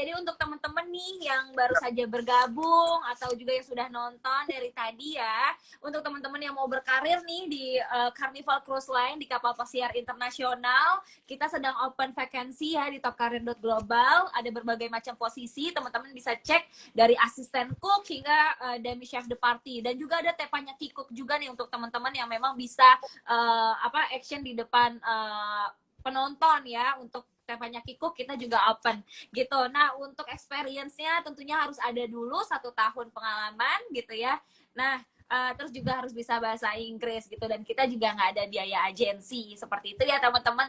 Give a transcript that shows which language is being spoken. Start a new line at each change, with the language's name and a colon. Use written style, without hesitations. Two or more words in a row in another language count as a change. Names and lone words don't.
Indonesian: Jadi untuk teman-teman nih yang baru saja bergabung atau juga yang sudah nonton dari tadi ya, untuk teman-teman yang mau berkarir nih di Carnival Cruise Line di kapal pesiar internasional, kita sedang
English: open vacancy
Indonesian: ya di topkarir.global. Ada berbagai macam posisi, teman-teman bisa cek dari asisten cook hingga
French: demi chef de party.
Indonesian: Dan juga ada
English: teppanyaki cook
Indonesian: juga nih untuk teman-teman yang memang bisa action di depan penonton ya. Untuk
English: teppanyaki cook
Indonesian: kita juga open gitu. Nah, untuk experience-nya tentunya harus ada dulu 1 tahun pengalaman gitu ya. Nah, terus juga harus bisa bahasa Inggris gitu, dan kita juga nggak ada biaya agensi seperti itu ya teman-teman.